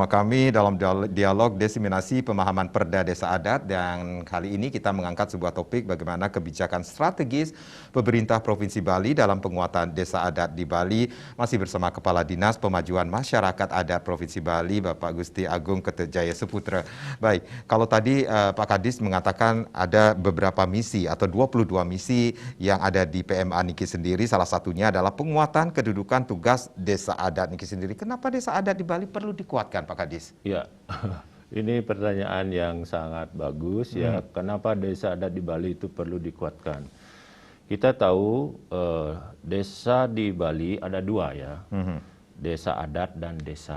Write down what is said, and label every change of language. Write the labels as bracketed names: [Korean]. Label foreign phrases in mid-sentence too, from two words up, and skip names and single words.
[Indonesian] kami dalam dialog diseminasi pemahaman Perda Desa Adat, dan kali ini kita mengangkat sebuah topik bagaimana kebijakan strategis pemerintah Provinsi Bali dalam penguatan desa adat di Bali. Masih bersama Kepala Dinas Pemajuan Masyarakat Adat Provinsi Bali, Bapak Gusti Agung Kertajaya Saputra. Baik, kalau tadi Pak Kadis mengatakan ada beberapa misi atau 22 misi yang ada di PMA Niki sendiri, salah satunya adalah penguatan kedudukan tugas desa adat Niki sendiri. Kenapa desa adat di Bali perlu dikuatkan, Pak Kadis? Ya, ini pertanyaan yang sangat bagus ya. Kenapa desa adat di Bali itu perlu dikuatkan? Kita tahu desa di Bali ada dua ya, desa adat dan desa.